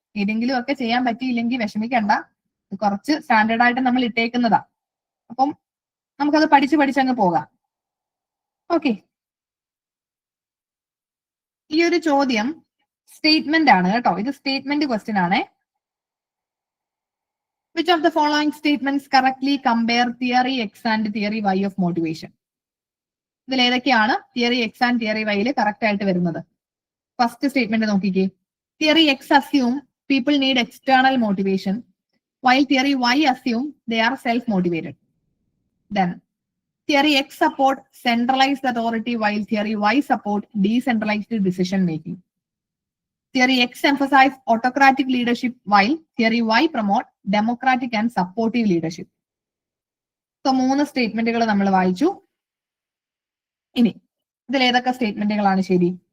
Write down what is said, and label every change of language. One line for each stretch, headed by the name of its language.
Malayalam: ഏതെങ്കിലും ഒക്കെ ചെയ്യാൻ പറ്റിയില്ലെങ്കിൽ വിഷമിക്കണ്ട, കുറച്ച് സ്റ്റാൻഡേർഡ് ആയിട്ട് നമ്മൾ ഇട്ടേക്കുന്നതാ. അപ്പം നമുക്കത് പഠിച്ചങ്ങ് പോകാം. ഓക്കെ, ഈ ഒരു ചോദ്യം സ്റ്റേറ്റ്മെന്റ് ആണ് കേട്ടോ. ഇത് സ്റ്റേറ്റ്മെന്റ് ക്വസ്റ്റ്യൻ ആണ്.
English: Which of the following statements correctly compare theory X and theory Y of motivation?
Malayalam: ഇതിൽ ഏതൊക്കെയാണ് theory X and theory വൈയിൽ correct ആയിട്ട് വരുന്നത്? ഫസ്റ്റ് സ്റ്റേറ്റ്മെന്റ് നോക്കിക്കേ.
English: Theory X assume people need external motivation, while theory Y assume they are self-motivated. Then, theory X support centralized authority, while theory Y support decentralized decision making. Theory X emphasize autocratic leadership, while theory Y promote democratic and supportive leadership.
Malayalam: So, 3 സ്റ്റേറ്റ്മെന്റുകൾ നമ്മൾ വായിച്ചു. ഇനി ഇതിൽ ഏതൊക്കെ സ്റ്റേറ്റ്മെന്റുകളാണ് ശരി?